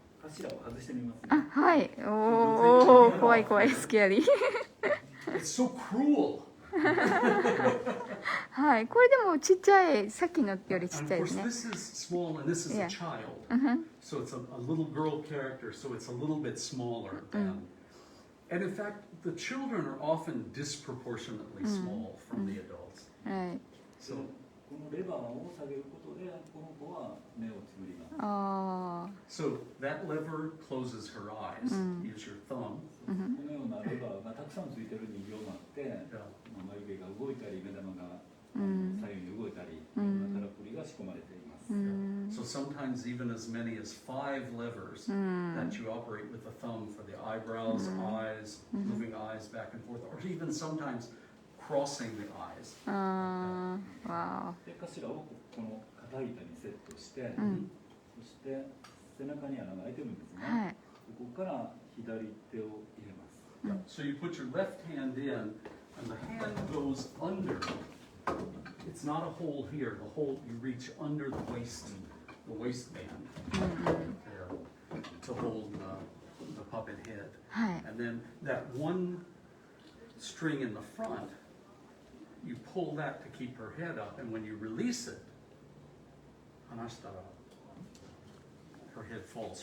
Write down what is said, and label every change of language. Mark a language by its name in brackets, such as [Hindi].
[Japanese] ちょっと頭を外してみますね。はい。おお、怖い怖い、スキャリー。 [English] It's so cruel. [Japanese] はい。これでもちっちゃい、さっきのよりちっ [English] And [Japanese] ちゃ [English] of [Japanese] いですね。 [English] this is small, and this is Yeah. a child. So it's a little girl character, so it's a little bit smaller than. And in fact, the children are often disproportionately small from the adults. [Japanese] はい。 [English] So [Japanese] このレバーを下げることで、この子は目をつぶります。ああ。 [English] so that lever closes her eyes. Use your thumb. [Japanese] このようなレバーがたくさんついてる人形があって、眉毛が動いたり、目玉が左右に動いたり、いろんなからくりが仕込まれています。 [English] So sometimes even as many as 5 levers that you operate with the thumb for the eyebrows, eyes, moving eyes back and forth, or even sometimes crossing the eyes. [Japanese] ああ。わで、頭をこの肩板にセットして、そして背中に穴が開いてるんですね。はい。ここから左手を入れます。 [English] So you put your left hand in, and the hand goes under. It's not a hole here. The hole you reach under the waistband there to hold the puppet head. [Japanese] はい。 [English] And then that one string in the front, you pull that to keep her head up, and when you release it, [Japanese] hanashitara, [English] her head falls